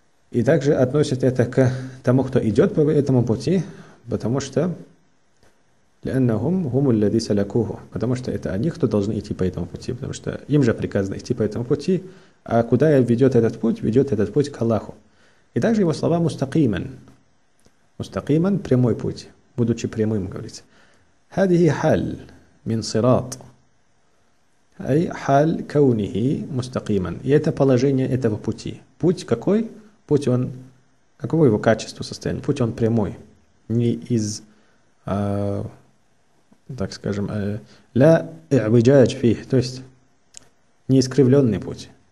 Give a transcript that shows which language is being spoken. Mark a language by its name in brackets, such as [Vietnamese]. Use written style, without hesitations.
[Russian] И также относит это к тому, кто идет по этому пути, потому что [Arabic] لأنهم هم الذين سلكوه, [Russian] потому что это они, кто должны идти по этому пути, потому что им же приказано идти по этому пути, а куда ведет этот путь? Ведет этот путь к Аллаху. И также его слова мустакиман. Мустакиман — прямой путь, будучи прямым, говорится. [Arabic] هذه حال من صراط أي حال كونه مستقيما. [Russian] И это положение этого пути. Путь какой? Путь он, каково его качество, состояние? Путь он прямой, не из так скажем, [Arabic] ля и'виджадж фих, [Russian] то есть неискривленный путь.